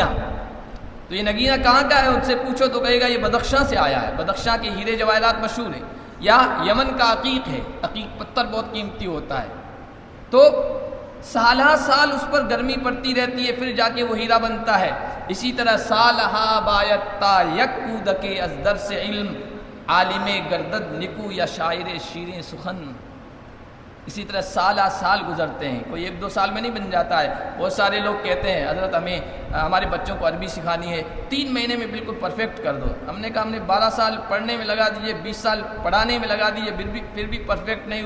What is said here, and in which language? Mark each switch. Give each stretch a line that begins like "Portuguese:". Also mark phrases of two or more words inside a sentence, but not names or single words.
Urdu: تو یہ نگینہ کہاں کا ہے؟ ان سے پوچھو تو کہے گا یہ بدخشاں سے آیا ہے، بدخشاں کے ہیرے جواہرات مشہور ہیں. یا یمن کا عقیق ہے، عقیق پتھر بہت قیمتی ہوتا ہے. تو سالہ سال اس پر گرمی پڑتی رہتی ہے، پھر جا کے وہ ہیرا بنتا ہے. اسی طرح
Persian: سالہا بایت تا یک کودک از درس علم عالم گردد نکو یا شاعر شیریں سخن.
Urdu: اسی طرح سالہ سال گزرتے ہیں، کوئی 1-2 سال میں نہیں بن جاتا ہے. بہت سارے لوگ کہتے ہیں حضرت ہمارے بچوں کو عربی سکھانی ہے، 3 مہینے میں بالکل پرفیکٹ کر دو. ہم نے کہا ہم نے 12 سال پڑھنے میں لگا دیجئے، 20 سال پڑھانے میں لگا دیجئے، پھر بھی پرفیکٹ نہیں ہوئے.